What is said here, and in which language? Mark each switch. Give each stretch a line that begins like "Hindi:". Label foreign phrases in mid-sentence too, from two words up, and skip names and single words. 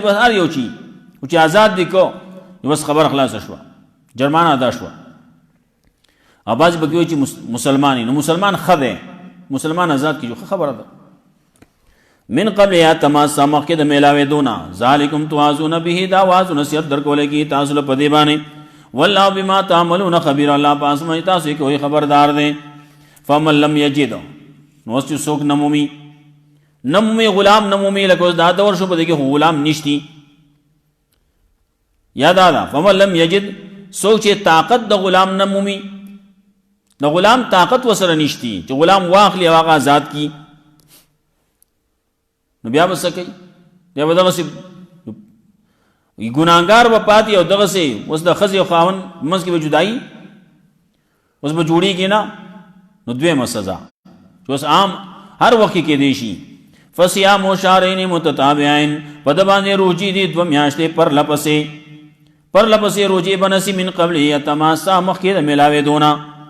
Pashto: بس هر یو چی چې آزاد دی کو نو بس خبره خلاصه شوه جرمانه ادا شوه او بعضې پکې وایي چې مسلمان نو مسلمان ښه دی مسلمان آزاد کیږي ښه خبره ده
Arabic: من قبل یا تماسا
Pashto: مخکې د میلاوېدو نه
Arabic: ذالکم توعظون به
Pashto: دا واعظ نصیحت درکولی کېږي تاسو له په دې باندې
Arabic: والله بما تعملون خبیر
Pashto: الله په هغه څه تاسو یې کوئ خبردار دی
Arabic: فمن لم یجد
Pashto: نو اوس چې څوک نه مومي غلام نه مومي لکه اوس دا دور شو په دې کې خو غلام نشتی یا دا ده
Arabic: فمن لم یجد
Pashto: څوک چې طاقت د غلام نه مومي د غلام طاقت ورسره نشتی چې غلام واخلي او هغه آزاد کي نو بیا به څه کوي بیا به دغسې ګناهګار به پاتې او دغسې اوس د ښځې او خاوند منځ کې به جدایي اوس به جوړېږي نه نو دویمه سزا چې اوس عام هر وخت کې کېدی شي
Arabic: فصیام شهرین متتابعین
Pashto: په ده باندې روجې دي 2 میاشتې پرله پسې روجې به نسي
Arabic: من قبل یتماسا
Pashto: مخکې د میلاوېدو نه